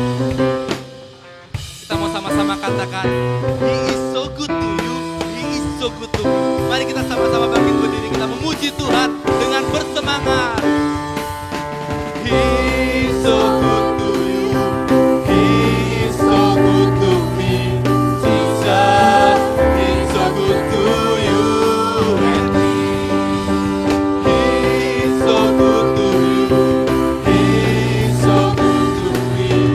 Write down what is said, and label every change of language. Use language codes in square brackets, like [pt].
[id] Kita mau sama-sama katakan, [en] He is so good to you, He is so good to me. [id] Mari kita sama-sama bangkit berdiri, kita memuji Tuhan dengan bersemangat. [en] He is so good to you, He is so good to me. Jesus, He is so good to you and me. He is so good to you, He is so good to me.